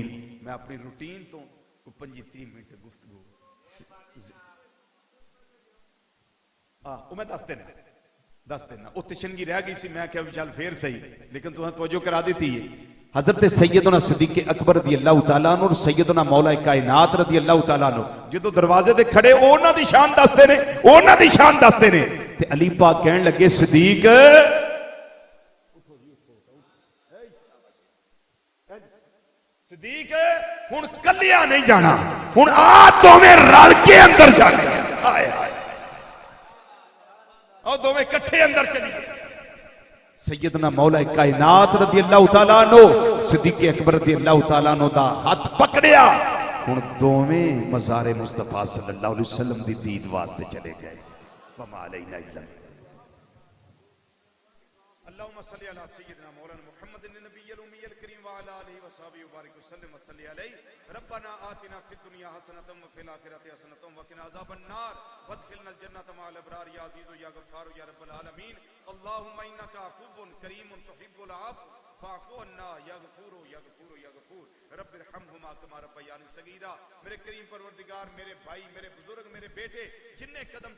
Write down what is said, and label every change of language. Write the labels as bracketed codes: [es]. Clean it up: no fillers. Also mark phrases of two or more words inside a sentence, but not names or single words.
[pa] میں اپنی روٹین تو 25-30 منٹ گفتگو میں دس دینا وہ تشنگی رہ گئی سی، میں کہا چل پھر صحیح، لیکن تمہیں توجہ کرا دیتی ہے۔ حضرت سیدنا صدیق اکبر رضی اللہ تعالیٰ عنہ اور سیدنا مولا کائنات رضی اللہ تعالیٰ عنہ جدو دروازے دے کھڑے اونا دی شان دستے نے، اونا دی شان دستے نے، تے علی پاک کہن لگے صدیق صدیق ہن کلیا نہیں جانا، ہن آ تو میں رل کے اندر جانے۔ اور دوویں کٹھے اندر چلی گئے. سیدنا مولا کائنات رضی اللہ تعالیٰ عنہ صدیق اکبر رضی اللہ تعالیٰ عنہ دا ہاتھ پکڑیا. ہن دوویں مزار مصطفیٰ صلی اللہ علیہ وسلم دی دید واسطے چلے گئے. [ar] وما علینا الا اللهم صل على سيدنا مولانا محمد النبي الامي الكريم وعلى اله وصحبه وبارك وسلم وصلي عليه. ربنا آتنا في الدنيا حسنة وفي الآخرة حسنة وقنا عذاب النار وادخلنا الجنة مع الأبرار يا عزيز يا غفار يا رب العالمين. اللهم إنك عفو كريم تحب العفو فاعف عنا يا غفور يا غفور يا غفور. رب ارحمهما كما ربياني صغيرا. [pa] میرے کریم پروردگار، میرے بھائی، میرے بزرگ، میرے بیٹے جن نے قدم